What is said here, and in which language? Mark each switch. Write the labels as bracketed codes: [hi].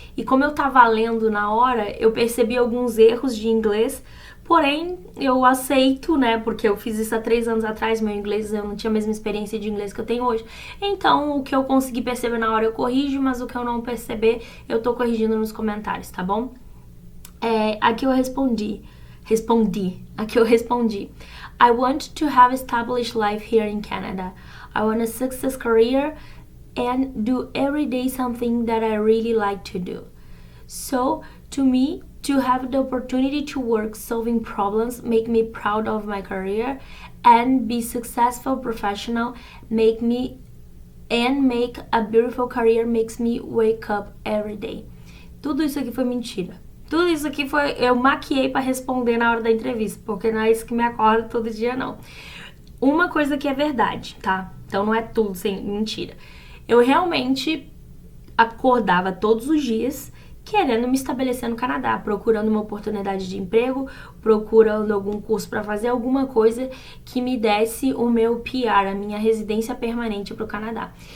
[pt] E como eu tava lendo na hora, eu percebi alguns erros de inglês. Porém, eu aceito, né, porque eu fiz isso há 3 anos atrás, meu inglês, eu não tinha a mesma experiência de inglês que eu tenho hoje. Então, o que eu consegui perceber na hora eu corrijo, mas o que eu não perceber, eu tô corrigindo nos comentários, tá bom? Aqui eu respondi. [en] I want to have established life here in Canada. I want a success career and do every day something that I really like to do. So, to me, to have the opportunity to work solving problems make me proud of my career and be successful professional make a beautiful career makes me wake up every day. [pt] Tudo isso aqui foi mentira. Tudo isso aqui eu maquiei para responder na hora da entrevista, porque não é isso que me acorda todo dia, não. Uma coisa que é verdade, tá? Então não é tudo sem mentira. Eu realmente acordava todos os dias querendo me estabelecer no Canadá, procurando uma oportunidade de emprego, procurando algum curso para fazer alguma coisa que me desse o meu PR, a minha residência permanente para o Canadá.